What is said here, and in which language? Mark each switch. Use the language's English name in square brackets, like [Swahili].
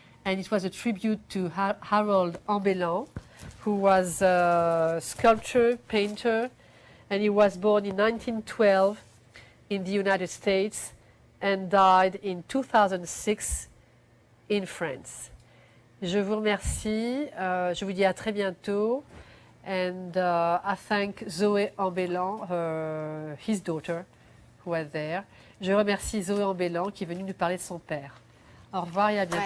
[English] And it was a tribute to Harold Ambellan, who was a sculptor, painter, and he was born in 1912 in the United States and died in 2006 in France. [French] Je vous remercie. Je vous dis à très bientôt. [English] And I thank Zoé Ambellan, his daughter, who was there. [French] Je remercie Zoé Ambellan qui est venue nous parler de son père. Au revoir et à bientôt.